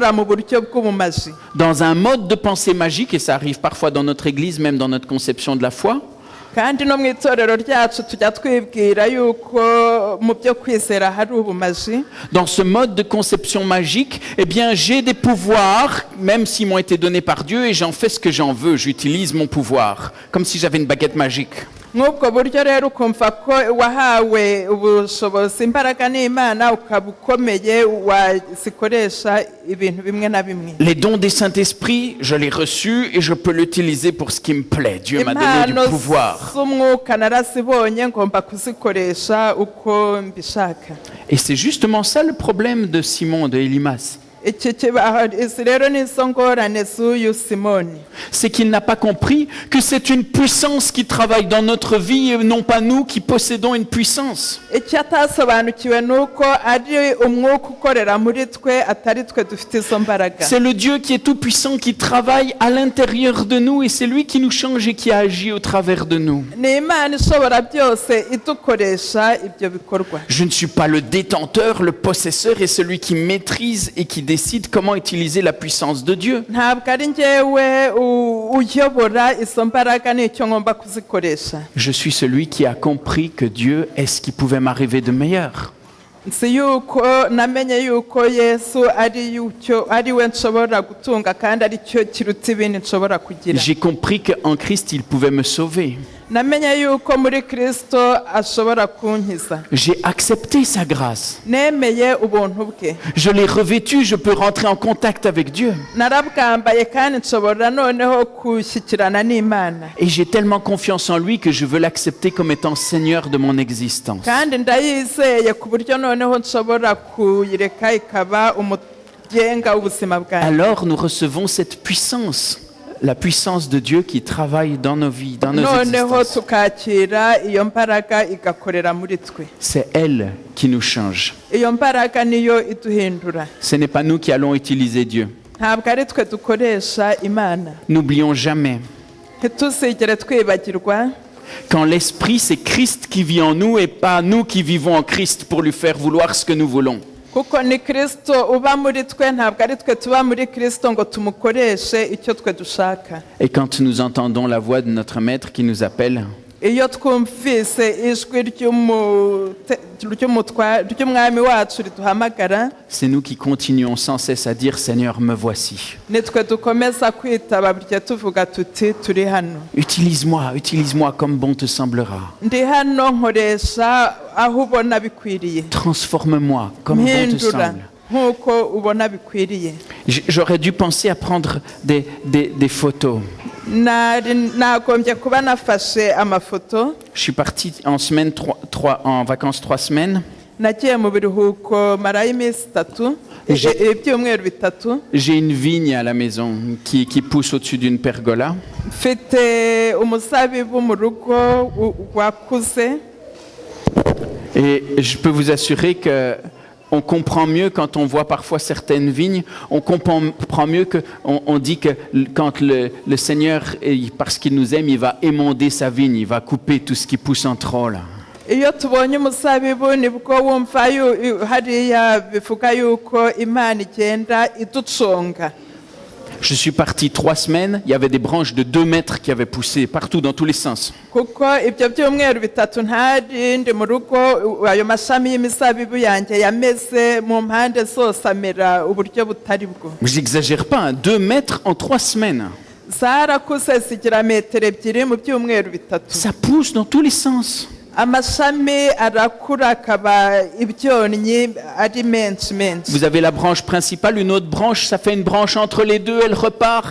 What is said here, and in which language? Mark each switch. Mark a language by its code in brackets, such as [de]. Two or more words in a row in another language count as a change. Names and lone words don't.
[fr] Dans un mode de pensée magique, et ça arrive parfois dans notre église, même dans notre conception de la foi, [rw] kandi no mu itorero ryacu tujya twibwira yuko mu byo kwizera hari ubumaji. [fr] Dans ce mode de conception magique, eh bien, j'ai des pouvoirs, même s'ils m'ont été donnés par Dieu, et j'en fais ce que j'en veux. J'utilise mon pouvoir, comme si j'avais une baguette magique. [rw] Nk'ubwo buryo rero ukumva ko wahawe ubushobozi imbaraga n'Imana ukaba ukomeye wazikoresha ibintu bimwe na bimwe. [fr] Les dons des Saint-Esprit, je l'ai reçu et je peux l'utiliser pour ce qui me plaît. Dieu m'a donné du pouvoir. [rw] Z'umwuka narazibonye ngomba kuzikoresha uko mbishaka. [fr] Et c'est justement ça le problème de Simon de Élimas. [rw] Izi rero ni zo ngorane z'uyu Simoni. [fr] C'est qu'il n'a pas compris que c'est une puissance qui travaille dans notre vie et non pas nous qui possédons une puissance. [rw] Icyo atasobanukiwe ni uko ari umwuka ukorera muri twe atari twe dufite izo mbaraga. [fr] C'est le Dieu qui est tout puissant qui travaille à l'intérieur de nous et c'est lui qui nous change et qui agit au travers de nous. [rw] Ni Imana ishobora byose idukoresha ibyo bikorwa. [fr] Je ne suis pas le détenteur, le possesseur et celui qui maîtrise et qui décide comment utiliser la puissance de Dieu. [rw] Ntabwo ari njyewe uyobora izo mbaraga n'icyo ngomba kuzikoresha. [fr] Je suis celui qui a compris que Dieu est ce qui pouvait m'arriver de meilleur. [rw] Nzi yuko namenye yuko Yesu ari we nshobora gutunga kandi ari cyo kiruta ibindi nshobora kugira. [fr] J'ai compris qu'en Christ, il pouvait me sauver. [rw] Namenye yuko muri Kristo ashobora kunkiza. [fr] J'ai accepté sa grâce. [rw] Nemeye ubuntu bwe. [fr] Je l'ai revêtu, je peux rentrer en contact avec Dieu. [rw] Narabwambaye kandi nshobora noneho kushyikirana n'Imana. [fr] Et j'ai tellement confiance en lui que je veux l'accepter comme étant Seigneur de mon existence. [rw] Kandi ndayizeye ku buryo noneho nshobora kuyireka ikaba umugenga w'ubuzima bwanjye. [fr] Alors nous recevons cette puissance. La puissance de Dieu qui travaille dans nos vies, dans nos existences. C'est elle qui nous change. Ce n'est pas nous qui allons utiliser Dieu. N'oublions jamais. Quand l'Esprit, c'est Christ qui vit en nous et pas nous qui vivons en Christ pour lui faire vouloir ce que nous voulons. [rw] kuko ni Kristo uba muri twe ntabwo ari twe tuba muri Kristo ngo tumukoreshe icyo twe dushaka. [fr] Et quand nous entendons la voix de notre maître qui nous appelle, [rw] iyo twumvise ijwi ry'umwami wacu riduhamagara, [fr] c'est nous qui continuons sans cesse à dire Seigneur, me voici. [rw] nitwe dukomeza kwitaba burya tuvuga tuti turi hano. [fr] Utilise-moi comme bon te semblera. [rw] Ndi hano nkoresha aho ubona bikwiriye. [fr] Transforme-moi comme bon te semble. [rw] Nkuko ubona bikwiriye. [fr] J'aurais dû penser à prendre des photos. [rw] Nagombye kuba nafashe amafoto. [fr] Je suis parti en semaine en vacances 3 semaines. [rw] Nagiye mu biruhuko marayo iminsi 3 ibyumweru 3. [fr] J'ai une vigne à la maison qui pousse au-dessus d'une pergola. [rw] Mfite umuzabibu mu rugo wakuze. [fr] Et je peux vous assurer que on comprend mieux quand on voit parfois certaines vignes, on comprend mieux qu'on dit que quand le Seigneur, parce qu'il nous aime, il va émonder sa vigne, il va couper tout ce qui pousse en trop là. [rw] Iyo tubonye umuzabibu nibwo wumva hariya bivuga yuko Imana igenda iduconga. [fr] Je suis parti 3 semaines, il y avait des branches de 2 mètres qui avaient poussé partout dans tous les sens. [rw] Kuko ibyo byumweru 3 ntari ndi mu rugo ayo mashami y'imizabibu yanjye yameze mu mpande zose amera uburyo butari bwo. [fr] J'exagère pas, 2 mètres en 3 semaines. [rw] Zarakuze zigira metero 2 mu byumweru 3. [fr] Ça pousse dans tous les sens. [rw] Amashami arakura akaba ibyonnyi ari menshi. [fr] Vous avez la branche principale, une autre branche, ça fait une branche entre les deux, elle repart.